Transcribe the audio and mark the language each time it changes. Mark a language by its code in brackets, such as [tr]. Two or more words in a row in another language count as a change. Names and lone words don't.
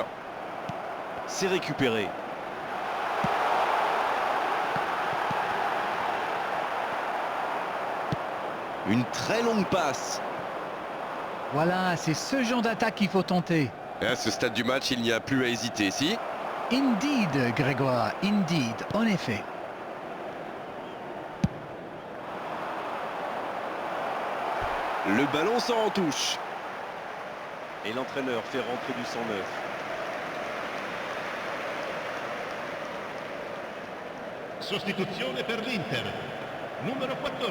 [fr] C'est récupéré. Une très longue passe. Voilà, c'est ce genre d'attaque qu'il faut tenter. Et à ce stade du match, il n'y a plus à hésiter, si. [en] Indeed, Grégoire, indeed, [fr] en effet. Le ballon sort en touche. Et l'entraîneur fait rentrer du sang neuf. [it] Sostituzione per l'Inter. Numero 14.